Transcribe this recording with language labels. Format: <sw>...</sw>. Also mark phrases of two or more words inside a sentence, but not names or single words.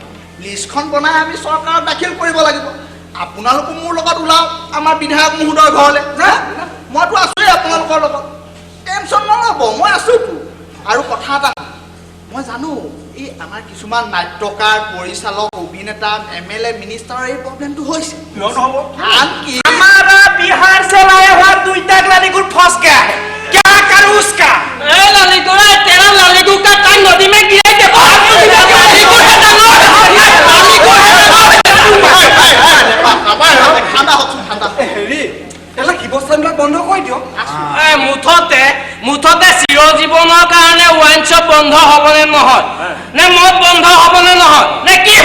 <as>লিষ্টখন বনাই আমি চৰকাৰক দাখিল কৰিব লাগিব। আপোনালোকো মোৰ লগত ওলাওক আমাৰ বিধায়ক মহোদয়ৰ ঘৰলৈ। মইতো আছোৱেই আপোনালোকৰ লগত, টেনশ্যন নল'ব, মই আছোতো। আৰু কথা এটা মই জানো, এই আমাৰ কিছুমান নাট্যকাৰ, পৰিচালক, অভিনেতা, MLA, মিনিষ্টাৰৰ এই প্ৰব্লেমটো হৈছে। আনকি</as> <hi>हमारा बिहार से लाया हुआ दुईटा लालीगुड़ फंस गया है, क्या करूं उसका? लालीगुड़ तेरा लालीगुड़ का टांग नदी में गिरा के</hi> <as>মুঠতে চিৰজীৱনৰ কাৰণে ৱাইন শ্বপ বন্ধ হ'বনে নহয়, নে মদ বন্ধ হ'বনে নহয়, নে কি হ'ব?</as>